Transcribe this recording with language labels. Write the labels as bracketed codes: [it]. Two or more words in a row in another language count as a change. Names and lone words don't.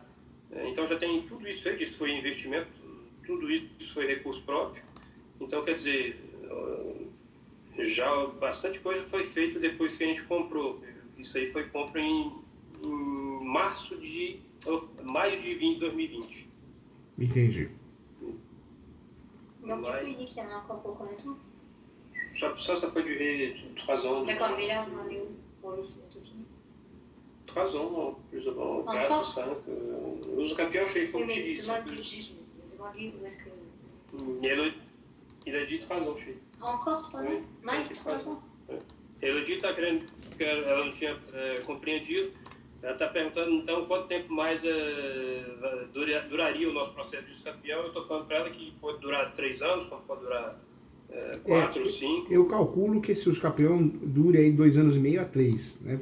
[pt] Então já tem tudo isso feito, isso foi investimento, tudo isso foi recurso próprio. Então, quer dizer, já bastante coisa foi feita depois que a gente comprou. Isso aí foi compra em maio de 2020. Entendi. [fr] Donc, du coup, il dit qu'il y en a encore pour combien de temps? Ça peut durer 3 ans. D'accord, mais là, on en est où pour lui, c'est bientôt fini. 3 ans, plus ou moins, 4, 5. [pt] Os campeões, [fr] il faut que tu dises. Demande-lui où est-ce que... Il a dit 3 ans, chez lui. Encore 3 ans? Mais 3 ans? [pt] Elodie está querendo, porque ela não tinha compreendido. Ela está perguntando, então, quanto tempo mais duraria o nosso processo de campeão. Eu estou falando para ela que pode durar 3 anos, pode durar 4, 5. Eu calculo que esse uso campeão dure aí 2 anos e meio a 3, né?